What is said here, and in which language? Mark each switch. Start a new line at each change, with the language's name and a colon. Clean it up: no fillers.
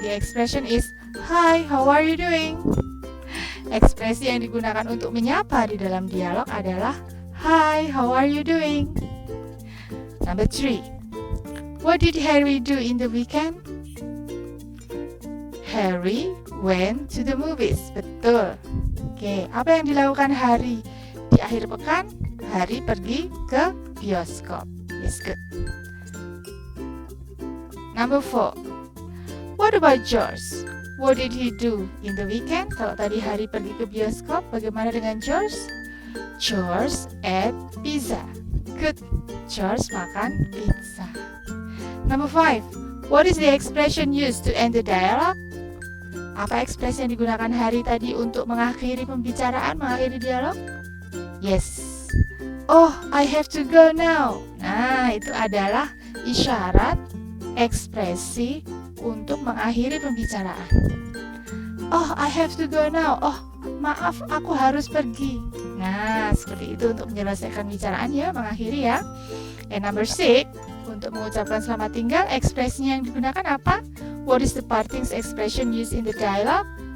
English: The expression is Hi, how are you doing?
Indonesian: Ekspresi yang digunakan untuk menyapa di dalam dialog adalah
English: Hi, how are you doing? Number 3. What did Harry do in the weekend? Harry went to the movies.
Indonesian: Betul. Oke, apa yang dilakukan Harry di akhir pekan? Harry pergi ke bioskop.
English: Yes, good. Number 4. What about George? What did he do in the weekend?
Indonesian: Kalau tadi Harry pergi ke bioskop, bagaimana dengan George?
English: George ate pizza. Good.
Indonesian: George makan pizza.
English: Number 5. What is the expression used to end the dialogue?
Indonesian: Apa ekspresi yang digunakan Harry tadi untuk mengakhiri pembicaraan, mengakhiri dialog? Yes.
English: Oh, I have to go now.
Indonesian: Nah, itu adalah isyarat ekspresi untuk mengakhiri pembicaraan.
English: Oh, I have to go now.
Indonesian: Oh, maaf, aku harus pergi. Nah, seperti itu untuk menyelesaikan pembicaraan ya, mengakhiri ya.
English: And number 6,
Indonesian: untuk mengucapkan selamat tinggal, ekspresinya yang digunakan apa?
English: What is the parting expression used in the dialogue?